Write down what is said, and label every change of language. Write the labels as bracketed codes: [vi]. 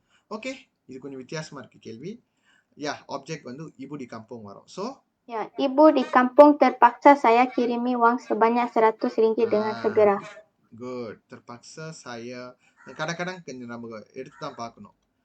[ta] Okay, இது கொஞ்சம் வித்தியாசமா இருக்கு கேள்வி. ஆப்ஜெக்ட் வந்து [ms] ibu di kampung [ta] வரும். [en] So, [ms] ibu di kampung terpaksa saya kirimi wang sebanyak RM100 dengan segera. [en] Good. [ms] Terpaksa saya, kadang-kadang [ta] கொஞ்சம் நம்ம எடுத்து தான் பார்க்கணும்.